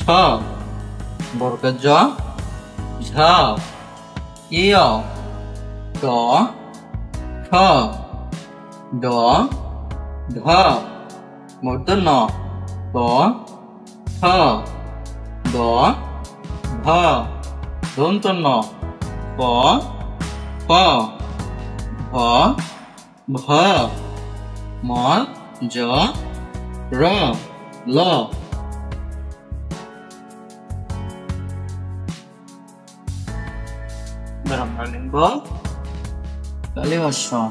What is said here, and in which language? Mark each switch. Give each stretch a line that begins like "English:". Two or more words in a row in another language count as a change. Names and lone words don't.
Bangla: বর্গের জ, ঝ, ইয়, ট, ঠ, ড, ঢ, মূর্ধন্য, প, ঠ, দ, ভ, দন্তন্য, প, প, ভ, ভ, ম, জ, র, ল। আমরা লিখব কালিভাষ্য।